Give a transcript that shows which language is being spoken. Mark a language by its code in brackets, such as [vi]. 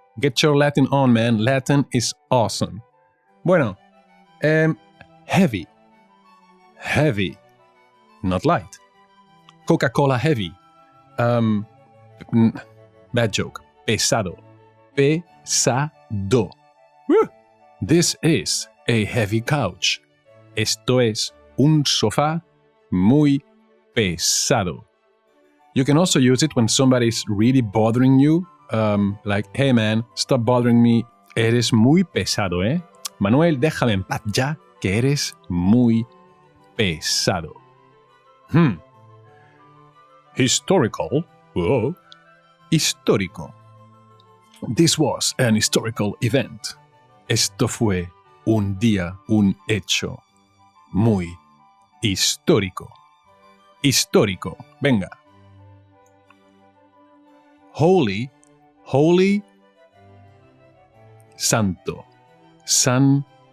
[en] Get your Latin on, man. Latin is awesome. Bueno, heavy. Heavy. Not light. Coca-Cola heavy. Bad joke. Pesado. Pesado. Woo! This is a heavy couch. [es] Esto es un sofá muy pesado. [en] You can also use it when somebody's really bothering you. Like, hey man, stop bothering me. [es] Eres muy pesado, ¿eh? Manuel, déjame en paz ya, que eres muy pesado. [en] Historical. Whoa. Histórico. This was an historical event. [es] Esto fue un día, un hecho muy histórico. Histórico. Venga. [en] Holy. Holy, santo, santo.